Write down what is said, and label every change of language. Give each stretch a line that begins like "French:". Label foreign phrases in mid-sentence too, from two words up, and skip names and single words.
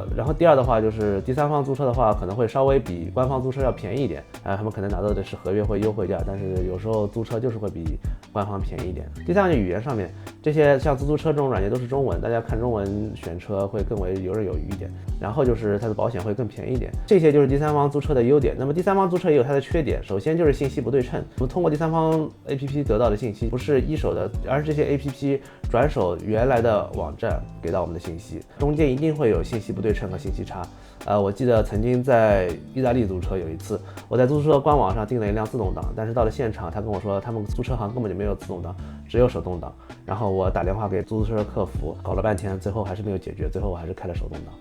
Chinese: 然後第二的話就是第三方租車的話可能会稍微比官方租車要便宜一點，他們可能拿到的是合約或優惠價，但是有時候租車就是會比官方便宜一點。第三個語言上面，這些像租車這種軟件都是中文，大家看中文選車會更為游刃有餘一點。然後就是它的保險會更便宜一點，這些就是第三方租車的優點。那麼第三方租車也有它的缺點，首先就是信息不對稱。我們通過第三方 APP 得到的信息不是一手的，而是這些 APP 轉手原來的網站給到我們的信息，中間一定會有信息不對稱和信息差。我記得曾經在意大利租車，有一次我在租車官網上訂了一輛自動擋，但是到了現場他跟我說他們租車行根本就沒有自動擋，只有手動擋。然後我打電話給租車客服，搞了半天，最後還是沒有解決，最後我還是開了手動擋。